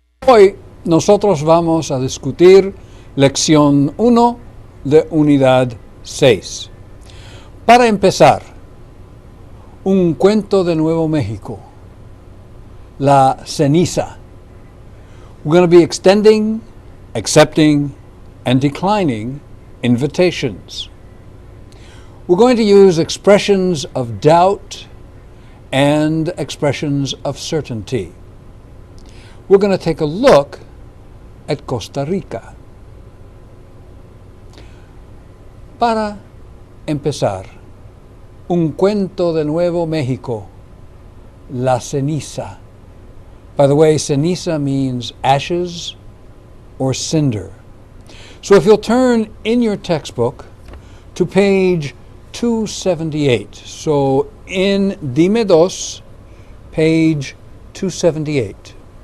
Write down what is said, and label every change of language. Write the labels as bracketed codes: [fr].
[es] Hoy nosotros vamos a discutir lección 1 de unidad 6. Para empezar, un cuento de Nuevo México, la ceniza. [en] We're going to be extending, accepting, and declining invitations. We're going to use expressions of doubt and expressions of certainty. We're going to take a look at Costa Rica. [es] Para empezar, un cuento de Nuevo México, la ceniza. [en] By the way, ceniza means ashes or cinder. So if you'll turn in your textbook to page 278. So in Dime Dos, page 278.